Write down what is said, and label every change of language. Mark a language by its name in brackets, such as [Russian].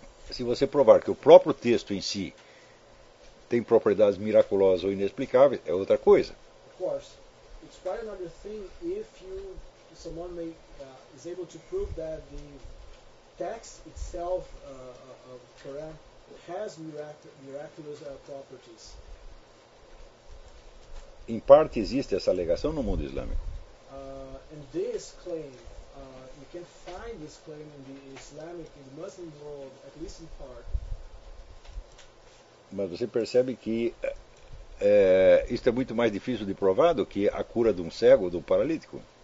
[Portuguese] Se você provar que o próprio texto em si tem propriedades miraculosas ou inexplicáveis, é outra coisa. [English] Of course, it's quite another thing if you someone may is able to prove that the text itself of the Quran has miraculous properties. [Portuguese] Em parte existe essa alegação no mundo islâmico. [English] And this claim, you can find this claim in the Islamic, in the Muslim world, at least in part. [Portuguese] Mas você percebe que isto é muito mais difícil de provar do que a cura de um cego ou de um paralítico?